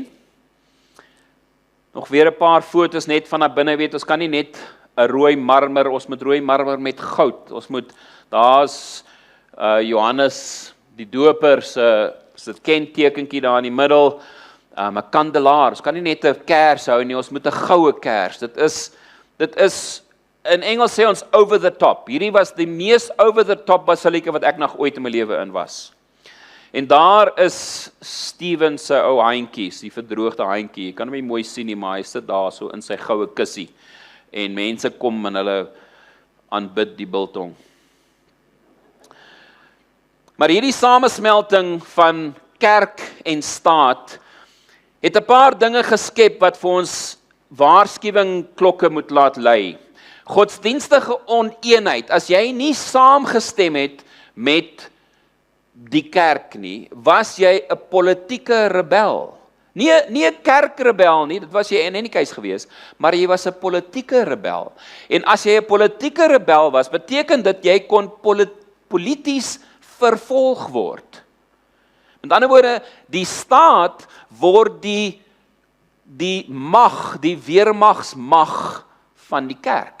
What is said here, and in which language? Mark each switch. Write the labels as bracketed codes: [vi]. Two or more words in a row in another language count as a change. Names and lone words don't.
[af] Nog weer 'n paar foto's net van na binne, weet, ons kan nie net 'n rooi marmer, ons moet rooi marmer met goud. Ons moet, daar's Johannes die doper se kentekentjie daar in die middel, 'n kandelaar. Ons kan nie net 'n kers hou nie, ons moet 'n goue kers. Dit is in Engels sê ons [en] over the top. [af] Hierdie was die mees [en] over the top [af] basilika wat ek nog ooit in my lewe in was. En daar is Stephen se ou handjies, die verdroogde handjie. Jy kan hom nie mooi sien nie, maar hy sit daar so in sy goue kussie. En mense kom en hulle aanbid die biltong. Maar hierdie samesmelting van kerk en staat het 'n paar dinge geskep wat vir ons waarskuwingklokke moet laat lui. Godsdienstige oneenheid, as jy nie saamgestem het met die kerk nie, was jy 'n politieke rebel. Nie 'n kerkrebel nie, dit was jy [en] in any case [af] gewees, maar jy was 'n politieke rebel. En as jy 'n politieke rebel was, beteken dit jy kon polities vervolg word. Met ander woorde, die staat word die mag, die weermagsmag van die kerk.